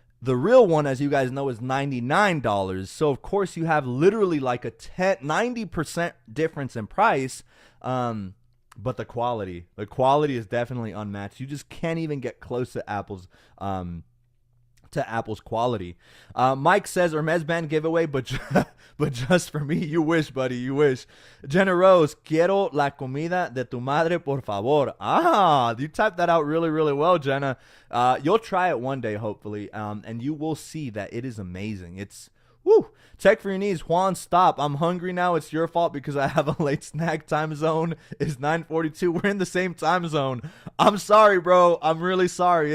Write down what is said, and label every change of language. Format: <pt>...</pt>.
<en>The real one, as you guys know, is $99. So of course you have literally like a 90% difference in price. But the quality is definitely unmatched. You just can't even get close to Apple's quality. Mike says Hermes band giveaway, but just for me. You wish, buddy. You wish.</en> <es>Jenna Rose, quiero la comida de tu madre, por favor.</es> <en>You typed that out really, really well, Jenna. You'll try it one day, hopefully, and you will see that it is amazing. It's woo. Tech for Your Needs. Juan, stop. I'm hungry now. It's your fault because I have a late snack. Time zone is 9:42. We're in the same time zone. I'm sorry, bro. I'm really sorry.</en>